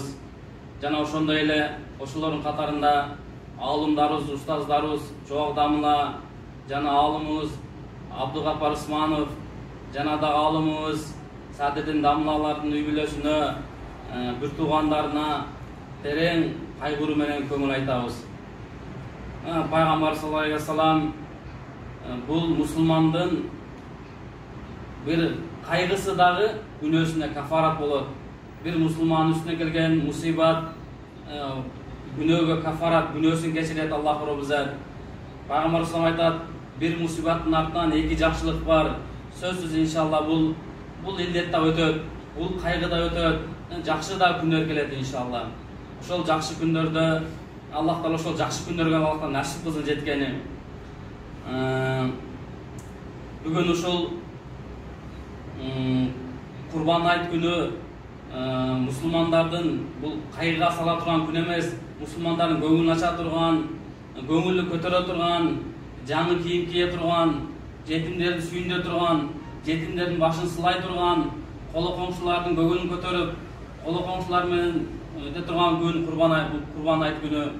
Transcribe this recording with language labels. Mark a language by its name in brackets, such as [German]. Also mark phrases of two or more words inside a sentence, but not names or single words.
[Kyrgyz] Жана ошондой эле ошолордун катарында аалымдарыбыз, устаздарыбыз Чоок Дамыла жана аалымыбыз Абдыгапар Усманов жана да аалымыбыз Саадеттин Дамылалардын үй бүлөсүнө, бир туугандарына терең кайгыруу менен көңүл айтабыз. Пайгамбар [Arabic] صلى الله عليه وسلم [Kyrgyz] бул мусулмандын бир кайгысы дагы күнөөсүнө кафарат болот. Бир мусулмандын үстүнө келген мусибат күнөөгө кафарат, күнөөсүн кечирет Аллах Робузат. Пайгамбар [Arabic] صلى الله عليه وسلم [Kyrgyz] айтат, бир мусибаттын артынан эки жакшылык бар. Сөзсүз иншалла бул илдет да өтөт, бул кайгы да өтөт, жакшы да күндөр келет иншалла. Ошол жакшы күндөрдө Аллах Таала ошол жакшы күндөргө Аллахтан насип кылсын жеткени. Бүгүн ушул Курбан айт күнү мусулмандардын бул кайгыга сала турган күн эмес, мусулмандардын көңүлүн ача турган, көңүлү көтөрө турган, жаңы кийим кие турган, жетимдерди сүйүндө турган, жетимдердин башын сылай турган, коло коңшулардын көңүлүн көтөрүп, коло коңшулар менен өтө турган күн Курбан айт күнү.